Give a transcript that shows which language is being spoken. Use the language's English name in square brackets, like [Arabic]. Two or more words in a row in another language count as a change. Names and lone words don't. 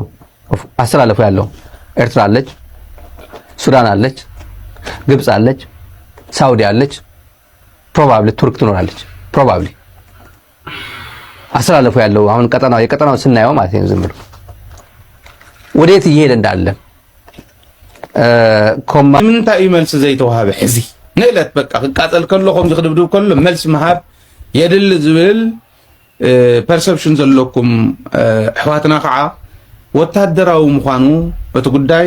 [Amharic] አስተላለፉ ያለው ኤርትራ አለች፣ ሱዳን አለች፣ ግብጽ አለች፣ ሳውዲ አለች፣ ፕሮባብሊ ቱርክ ትኖራለች። ፕሮባብሊ አስተላለፉ ያለው አሁን የቀጠናው ስናየው ማለት ነው። ዝም ብሎ ወዴት እየሄደ እንዳለ [Tigrinya] ምንታይ መልስ ዘይተዋሃበ ሕዚ ንእለት በቃ ክቃጠል ከለኹም ዝክድብድብ ከሎ መልስ መሃብ የድል ዝብል ፐርሰፕሽን ዘለኩም ኣሕዋትና ከዓ ወታደራዊ ምዃኑ እቲ ጉዳይ